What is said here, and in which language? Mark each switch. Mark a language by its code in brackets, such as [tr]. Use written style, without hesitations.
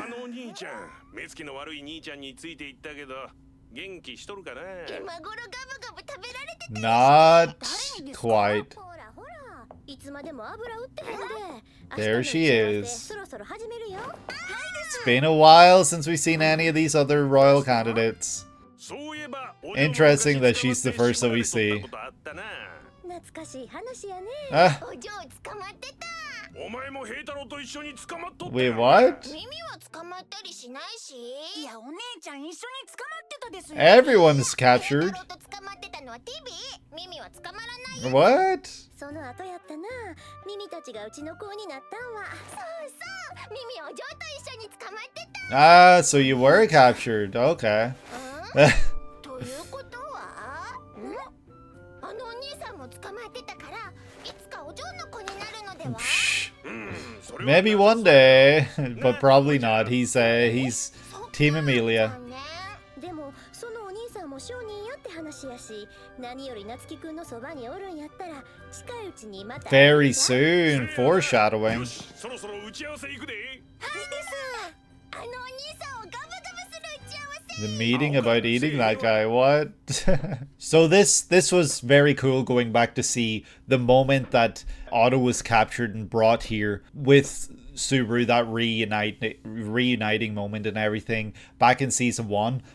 [ja] 兄ちゃん、目つきの悪い兄ちゃんについていったけど、元気しとるかな。今頃ガブガブ食べられてた。 [en] Not quite. [ja] ほらほら、いつまでも油売ってへんで。 [en] There she is. [ja] そろそろ始めるよ。 [en] It's been a while since we've seen any of these other royal candidates. Interesting that she's the first that we see. [ja] 懐かしい話やね。 [en] Ah. [ja] お嬢捕まってた。お前も平太郎と一緒に捕まっとった。 [en] Wait, what? [ja] 耳は捕まったりしないし。いや、お姉ちゃん一緒に捕まってたですよ。 [en] Everyone's captured. [ja] 平太郎と捕まってたのはティビー。耳は捕まらないよ。 [en] What? [ja] その後やったな。耳たちがうちの子になったんは。そうそう。耳お嬢と一緒に捕まってた。 [en] Ah, so you were captured. Okay. [ja] ということは、あのお兄さんも捕まってたから、いつかお嬢の子になるのでは。 [en] Maybe one day, but probably not. He's Team Emilia. [ja] でもそのお兄さんも証人やって話やし、何より夏樹くんのそばにおるんやったら近いうちにまた。 [en] Very soon. Foreshadowing. [ja] そろそろ打ち合わせ行くで。はいです。あのお兄さんをガブガブする打ち合わせ。 [en] The meeting about eating that guy. What? So this was very cool, going back to see the moment that Otto was captured and brought here with Subaru, that reuniting moment and everything back in season 1.